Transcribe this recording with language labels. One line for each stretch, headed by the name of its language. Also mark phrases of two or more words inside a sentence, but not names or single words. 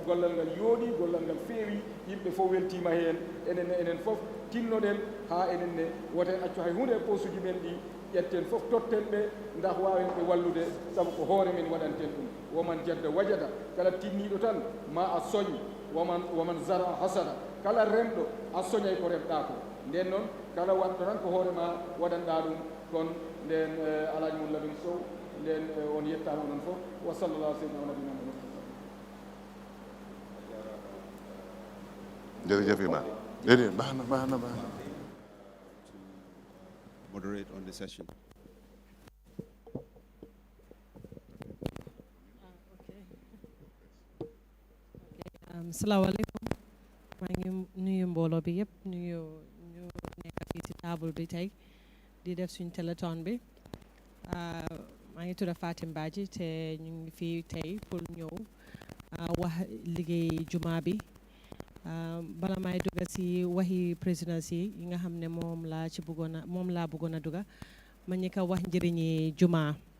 Fula: gollal ngal yooɗi gollal ngal feewi yimɓe fof weltima hen enen fof tinnoɗen ha enen ne woten accu hay hunde e posuji men ɗi ƴetten fof totten ɓe ndah wawen ɓe wallude saabu ko hoore men waɗanten ɗum
Arabic: ومن جد وجد
Fula: kala tinniɗo tan ma a soñ
Arabic: ومن زرع حصد
Fula: kala remɗo a soñay ko remɗa ko nden noon kala wanɗo tan ko hoore ma waɗanɗa ɗum kon nden alaji mum labin sow nden on yettama onon fof
Arabic: وصلى الله سيدنا نبينا محمد
Wolof: jërëjëf imam déedéet baax na
English: moderate on the session. Okay.
Wolof: salaamaaleykum maa ngi nuyu mbooloo bi yëpp nuyu ñu nekk fii ci table bi tey di def suñ téléthon bi maa ngi tudd Fatim Badji te ñu ngi fii tey pour ñëw wax liggéey juma bi bala may dugga si waxi présidence yi nga xam ne moom laa bëggoon a dugga ma ñi ko wax njëriñi juma